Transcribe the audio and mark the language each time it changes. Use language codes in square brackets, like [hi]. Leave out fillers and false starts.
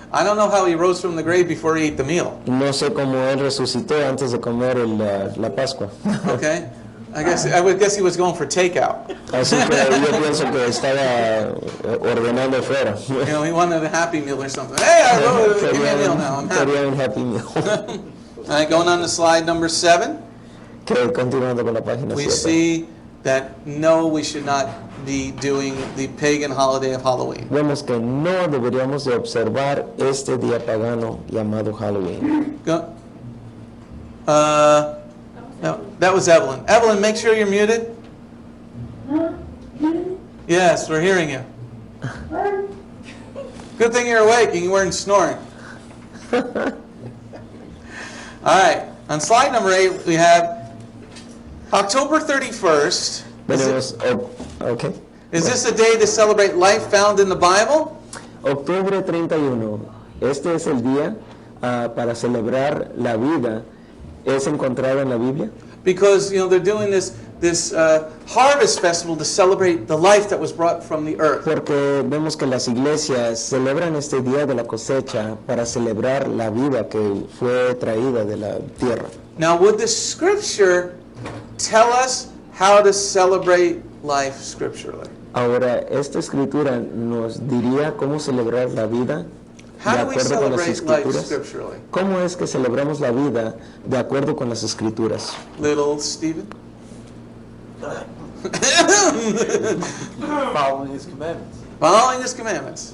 [en] I don't know how he rose from the grave before he ate the meal. [es] No sé cómo él resucitó antes de comer la Pascua. [en] Okay? I would guess he was going for takeout. [es] Así que yo pienso que estaba ordenando fuera. [en] You know, he wanted a Happy Meal or something. Hey, I wrote give me a meal now. I'm happy. [es] Quería un Happy Meal. [en] All right, going on to slide number 7. [es] Que continuando con la página [en] We [es] 7. [en] see that no, we should not be doing the pagan holiday of Halloween. [es] Vemos que no deberíamos de observar este día pagano llamado Halloween. [en] Go. No, that was Evelyn. Evelyn, make sure you're muted. Yes, we're hearing you. Good thing you're awake and you weren't snoring. All right, on slide number 8, we have October 31st. [es] Tenemos, okay. [en] Is this a day to celebrate life found in the Bible? [es] Octubre 31. Este es el día para celebrar la vida. ¿Es encontrado en la Biblia? [en] Because, you know, they're doing this harvest festival to celebrate the life that was brought from the earth. [es] Porque vemos que las iglesias celebran este día de la cosecha para celebrar la vida que fue traída de la tierra. [en] Now, would the scripture tell us how to celebrate life scripturally? [es] Ahora, esta escritura nos diría cómo celebrar la vida de [en] How do we [es] acuerdo con las [en] celebrate life [es] escrituras. [en] scripturally? [es] ¿Cómo es que celebramos la vida de acuerdo con las escrituras? [en] Little Stephen? Following his commandments. Following his commandments.